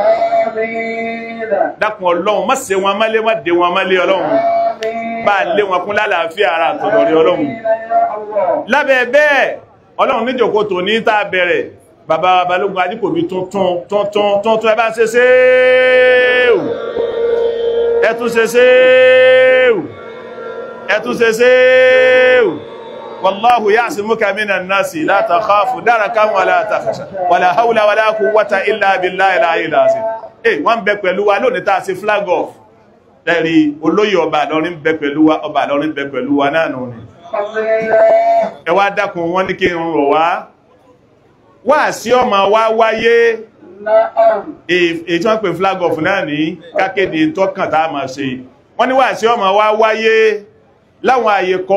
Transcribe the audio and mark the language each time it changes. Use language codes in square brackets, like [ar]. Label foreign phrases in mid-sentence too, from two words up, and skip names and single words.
[yo] dákun Ọlọ́run má ṣe wọn mọ́lé má dé wọn mọ́lé Ọlọ́run bá lé wọn kún lálàáfíà ara àtọ̀dọ̀rí Ọlọ́run lábẹ́ bẹ́ẹ̀ Ọlọ́run níjòkó tòní tá bẹ̀rẹ̀ bàbá Balógun Ajíkòbí tuntun ẹ bá ń ṣe ṣéèwù ẹtún ṣe [ar] ṣéèwù والله يعصمك من الناس لا تخاف دركا ولا تخشى ولا حول ولا قوة إلا بالله العلي العظيم wọ́n [yo] bẹ pẹ̀lú wa lónìí tá ṣe [en] flag off [yo] lẹ́rí olóyè ọba Ìlọrin bẹ pẹ̀lú wa ọba Ìlọrin bẹ pẹ̀lú wa náà nù ni ẹ wá dákun wọ́n ní kí n rọ̀ wá sí ọmọ wa wáyé èyí tí wọ́n pè [en] flag off [yo] náà ní kákéde tọ́kàn tá máa ṣe wọ́n ní wá sí ọmọ wa wáyé láwọn àyè